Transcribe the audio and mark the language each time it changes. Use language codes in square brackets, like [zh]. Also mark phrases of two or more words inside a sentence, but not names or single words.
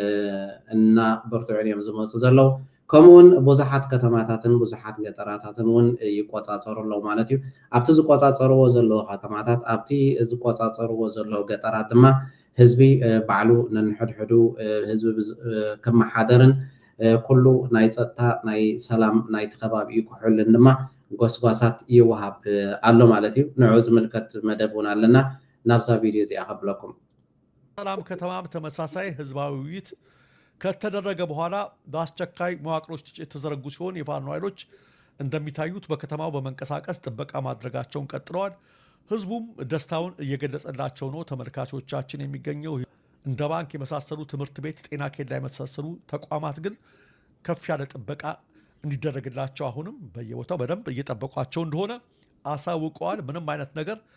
[ti] እናበርትዑን እዮም ዝመፁ ዘለው ከምኡውን ብዙሓት ከተማታትን ብዙሓት ገጠራታትን እውን ይቆፃፀሩ ኣለው ማለት እዩ ኣብቲ ዝቆፃፀርዎ ዘለዎ ከተማታት ኣብቲ ዝቆፃፀርዎ ዘለዎ ገጠራት ድማ ህዝቢ ባዕሉ ነንሕድሕዱ ህዝቢ ከመሓደርን ኩሉ ናይ ፀጥታ ናይ ሰላም ናይቲ ከባቢኡ ክሕልን ድማ ጎስጓሳት ይወሃብ ኣሎ ማለት እዩ ንዑ ዝምልከት መደብ እውን ኣለና ናብዛ ቪድዮ እዚኣ ከብለኩም [am] ሰላም ከተማም ተመሳሳይ ህዝባዊ ውይይት ከተደረገ በኋላ በአስቸኳይ መዋቅሮች የተዘረጉ ሲሆን የፋኖ ኃይሎች እንደሚታዩት በከተማው በመንቀሳቀስ ጥበቃ ማድረጋቸውን ቀጥለዋል ህዝቡም ደስታውን እየገለጸላቸው ነው ተመልካቾቻችን የሚገኘው እንደ ባንክ የመሳሰሉ ትምህርት ቤት ጤና ኬላ የመሳሰሉ ተቋማት ግን ከፍ ያለ ጥበቃ እንዲደረግላቸው አሁንም በየቦታው በደንብ እየጠበቋቸው እንደሆነ አሳውቀዋል ምንም አይነት ነገር